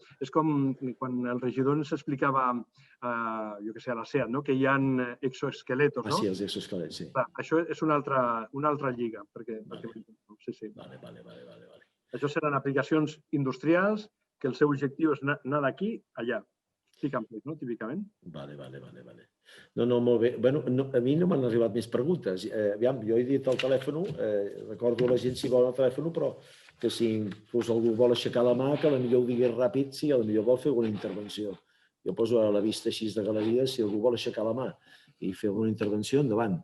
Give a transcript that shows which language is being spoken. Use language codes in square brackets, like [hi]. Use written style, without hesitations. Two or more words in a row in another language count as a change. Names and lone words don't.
[ca] És com quan el regidor ens explicava, jo què sé, a la SEAT, no? Que hi ha exoesqueletos. Sí, els exoesquelets, sí. Això és una altra lliga. Sí. Vale. Això seran aplicacions industrials que el seu objectiu és anar d'aquí a allà. [en] Pick and place, [ca] no? Típicament. Vale. No, molt bé. Bueno, a mi no m'han arribat més preguntes. Aviam, jo he dit el telèfon, recordo a la gent si vol el telèfon, però que si algú vol aixecar la mà, que potser ho digués ràpid, si potser vol fer alguna intervenció. Jo poso a la vista així de galeria, si algú vol aixecar la mà i fer alguna intervenció, endavant.